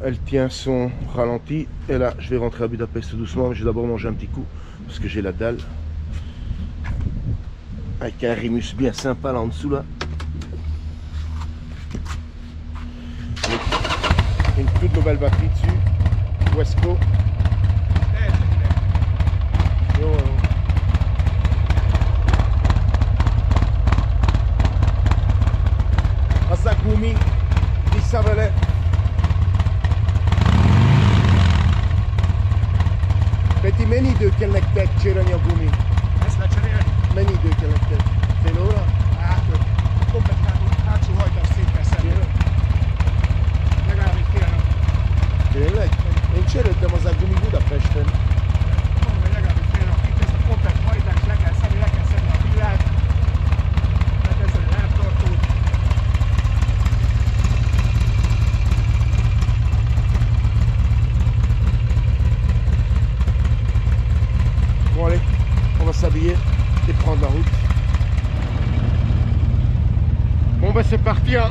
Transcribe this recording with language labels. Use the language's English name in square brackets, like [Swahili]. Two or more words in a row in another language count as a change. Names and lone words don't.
[French] Elle tient son ralenti. Et là, je vais rentrer à Budapest doucement. Mais je vais d'abord manger un petit coup. Parce que j'ai la dalle. Avec un Rimus bien sympa là en dessous là. Une toute nouvelle batterie dessus. [Hungarian] Wesco. Az a gumi visszavele. Peti, mennyi idő kell nektek cserélni a gumi? Ezt lecserélni? Mennyi idő kell nektek? Fél óra? Hát, komplet hátsó hajtás szét kell szedni. Legalább egy fél nap. Tényleg? Én cseréltem az a gumi Budapesten. Mondom, hogy legalább egy fél nap. Itt ezt a komplet hajtást le kell szedni a villát, lekezdeni a lábtartót. [French] Bon allez, on va s'habiller et prendre la route. Bon ben c'est parti, hein.